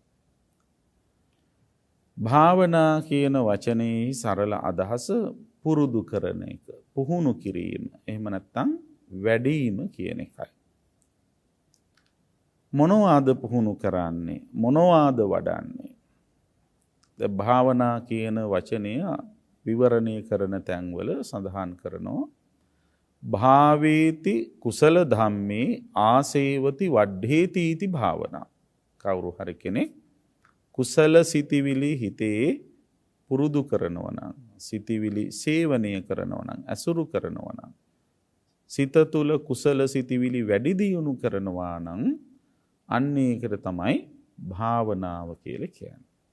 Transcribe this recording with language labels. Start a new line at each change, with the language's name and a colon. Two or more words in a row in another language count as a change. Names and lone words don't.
Sinhala: භාවනා කියන වචනේ සරල අදහස පුරුදු කරන එක, පුහුණු කිරීම, එහෙම නැත්නම් වැඩිම කියන එකයි. මොනවාද පුහුණු කරන්නේ? මොනවාද වඩන්නේ? දැන් භාවනා කියන වචනය විවරණය කරන තැන්වල සඳහන් කරනවා
Pali: භාවේති කුසල ධම්මේ ආසේවති වඩ්ඩේති इति භාවනා.
Sinhala: කවුරු හරි කෙනෙක් කුසල සිතිවිලි හිතේ පුරුදු කරනවා නම්, සිතිවිලි සේවනය කරනවා නම්, අසුරු කරනවා නම්, සිත තුළ කුසල සිතිවිලි වැඩි දියුණු කරනවා නම් අන්න ඒකට තමයි භාවනාව කියලා කියන්නේ.